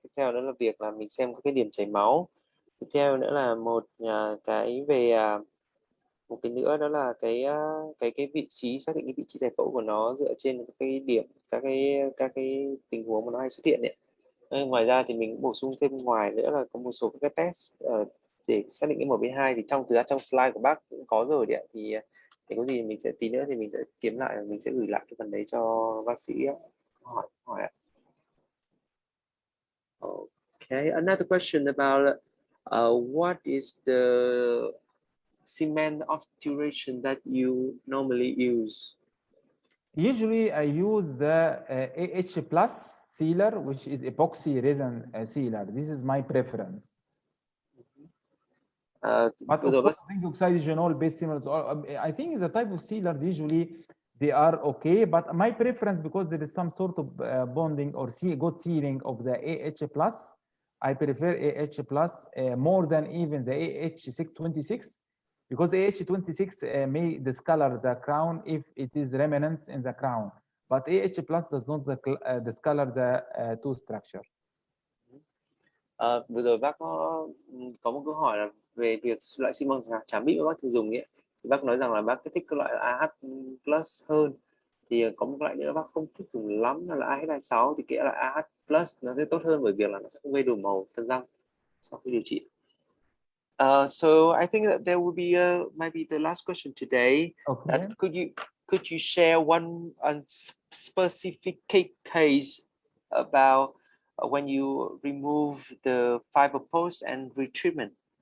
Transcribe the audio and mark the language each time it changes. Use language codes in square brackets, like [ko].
[vi] Tiếp theo đó là việc là mình xem các cái điểm chảy máu. Tiếp theo nữa là một cái nữa đó là cái vị trí, xác định cái vị trí giải phẫu của nó dựa trên cái điểm, các cái tình huống mà nó hay xuất hiện đấy. Ngoài ra thì mình bổ sung thêm ngoài nữa là có một số các cái test để xác định cái MB2, thì trong slide của bác cũng có rồi đấy. Thì có gì mình sẽ tí nữa thì mình sẽ kiếm lại và mình sẽ gửi lại cái phần đấy cho bác sĩ hỏi. [en] Okay, another question about what is the cement obturation that you normally use? Usually I use the AH plus sealer, which is epoxy resin sealer. This is my preference. But of course, zinc oxide genol based sealers, I think the type of sealers usually they are okay, but my preference, because there is some sort of bonding or good sealing of the AH plus, I prefer AH plus more than even the AH26, because AH26 may discolor the crown if it is remnants in the crown, but AH plus does not discolor the tooth structure. [vi] Vừa rồi bác có một câu hỏi là về việc loại xi măng trám bị mà bác thường dùng ấy. Thì bác nói rằng là bác thích cái loại AH plus hơn. Thì có một loại nữa bác không thích dùng lắm là AH26, thì cái loại AH plus nó sẽ tốt hơn bởi việc là nó sẽ không gây đổi màu thân răng sau khi điều trị. [en] So I think that there will be maybe the last question today. Okay. That could you share one specific case about when you remove the fiber post and retreatment?